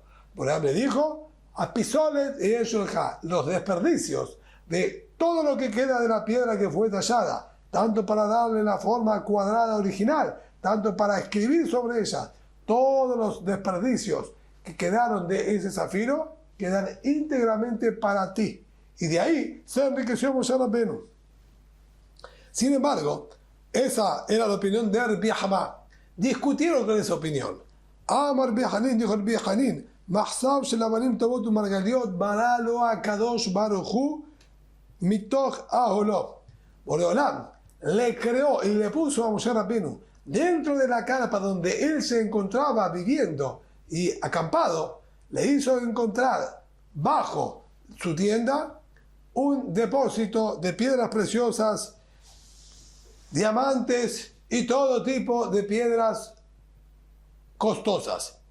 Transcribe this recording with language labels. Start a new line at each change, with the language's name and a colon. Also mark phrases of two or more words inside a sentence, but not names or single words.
Spanish: Boreolam le dijo a pisolet y ellos leja, los desperdicios de todo lo que queda de la piedra que fue tallada, tanto para darle la forma cuadrada original, tanto para escribir sobre ella, todos los desperdicios que quedaron de ese zafiro quedan íntegramente para ti. Y de ahí se enriqueció Moshe Rabbenu. Sin embargo, esa era la opinión de Rabbi Hamá. Discutieron con esa opinión.
Hebrew: אמר רבי חנין, dijo Rabbi Hanin, מחצב של אבנים טובות ומרגליות ברא לו הקדוש ברוך הוא מתוך אהלו.
Spanish: Boreolam le creó y le puso a Moshe Rabbenu dentro de la carpa donde él se encontraba viviendo y acampado, le hizo encontrar bajo su tienda un depósito de piedras preciosas, diamantes y todo tipo de piedras costosas.